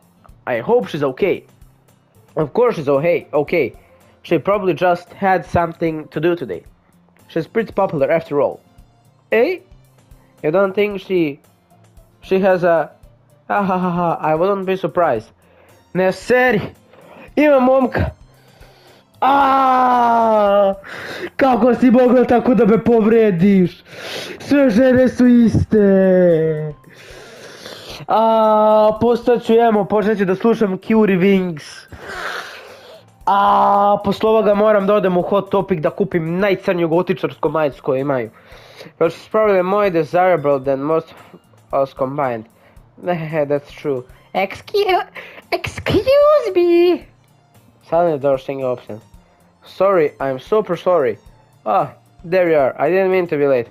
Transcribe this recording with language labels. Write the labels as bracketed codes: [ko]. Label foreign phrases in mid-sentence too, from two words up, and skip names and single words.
[en] I hope she's okay. Of course she's okay. She probably just had something to do today. She's pretty popular after all. Eh? You don't think she has a... I wouldn't be surprised. [sr] Ne seri! Ima momka! Kako si mogla tako da me povrediš? Sve žene su iste! Postaću emo, počet ću da slušam Curie Wings. Posle ovoga moram da odem u Hot Topic da kupim najcrnju gotičarsku majicu koju imaju. [en] Which is probably more desirable than most of us combined. That's true. Excuse me! Suddenly the door swing opens. Sorry, I'm super sorry. There you are. I didn't mean to be late.